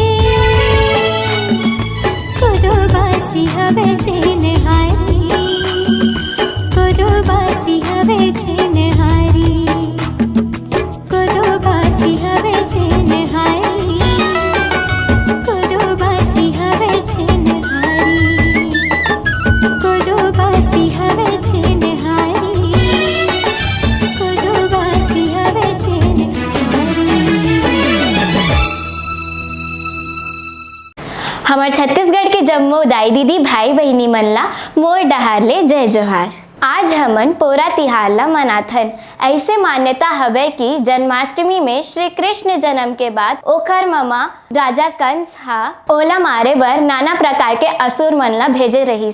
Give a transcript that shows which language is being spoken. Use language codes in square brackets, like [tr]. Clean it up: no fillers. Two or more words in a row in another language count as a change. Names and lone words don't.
[hne] कोदो बासी हवे छेन हारी कोदो बासी हवे छेन हारी कोदो बासी हवे छेन हारी कोदो बासी हवे छेन हारी कोदो बासी हवे छेन हारी कोदो बासी हवे छेन हारी। हमार छत्तीसगढ़ के जम्मो दाई दीदी भाई बहनी मन ला मोर डहार ले जय जोहार। आज हमन पोरा तिहार ला मनाथन। ऐसे मान्यता हवे कि जन्माष्टमी में श्री कृष्ण जन्म के बाद ओखर ममा राजा कंस हा ओला मारे बर नाना प्रकार के असुर मन ला भेजे रहिस।